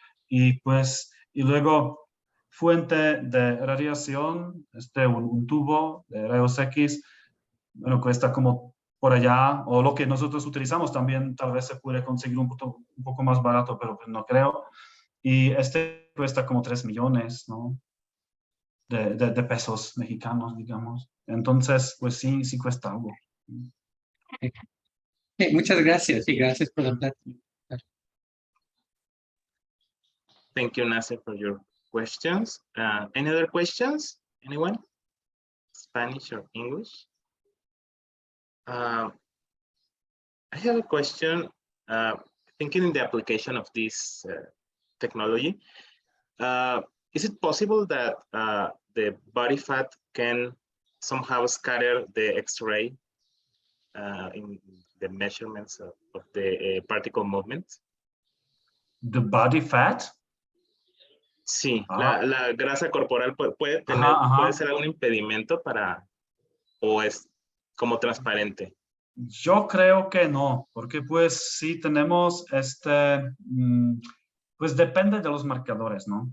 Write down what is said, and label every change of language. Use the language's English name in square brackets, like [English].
[Spanish] Y pues, y luego fuente de radiación, un tubo de rayos X, bueno, cuesta como por allá, o lo que nosotros utilizamos también tal vez se puede conseguir un poco más barato, pero pues no creo. Y cuesta como 3 millones, ¿no? de pesos mexicanos, digamos. Entonces, pues sí, sí cuesta algo. Muchas gracias y gracias por la plática. [English] Thank you, Nasser, for your questions. Any other questions? Anyone? Spanish or English? I have a question. Thinking in the application of this technology, is it possible that the body fat can somehow scatter the X-ray in the measurements of the particle movement? The body fat? [Spanish] Sí, la grasa corporal puede tener, puede ser algún impedimento para, o es como transparente. Yo creo que no, porque pues sí tenemos pues depende de los marcadores, ¿no?